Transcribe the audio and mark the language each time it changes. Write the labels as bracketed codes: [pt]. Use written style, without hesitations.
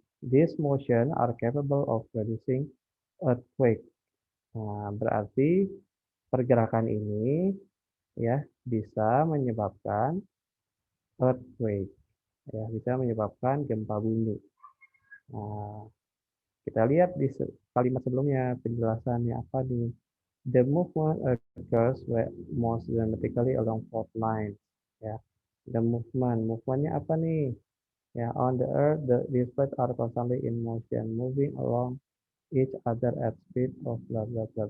[en] These motion are capable of producing earthquake. [id] Nah, berarti pergerakan ini ya bisa menyebabkan earthquake, ya bisa menyebabkan gempa bumi. Nah, kita lihat di kalimat sebelumnya penjelasannya apa nih? [en] The movement occurs most dramatically along fault lines. [id] Ya, [en] the movementnya [id] apa nih? [en] Ya, on the earth, these plates are constantly in motion, moving along each other at speed of blah blah blah.